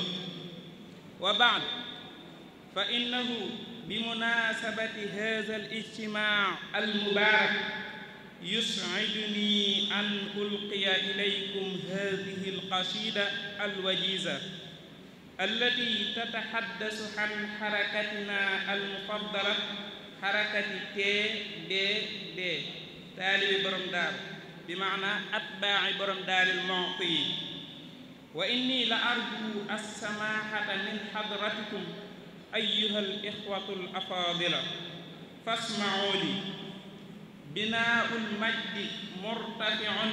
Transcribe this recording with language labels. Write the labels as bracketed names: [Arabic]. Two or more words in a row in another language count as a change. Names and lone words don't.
[Arabic] وبعد، فإنه بمناسبة هذا الاجتماع المبارك يسعدني أن ألقي إليكم هذه القصيدة الوجيزة التي تتحدث عن حركتنا المفضلة، حركة TBD، [Wolof] taalibi borom daaru bi maana [Arabic] أتباع borom دار المعطي وإني لا أرجو السماحة من حضرتكم أيها الإخوة الأفاضل فاسمعوا لي بناء المجد مرتفع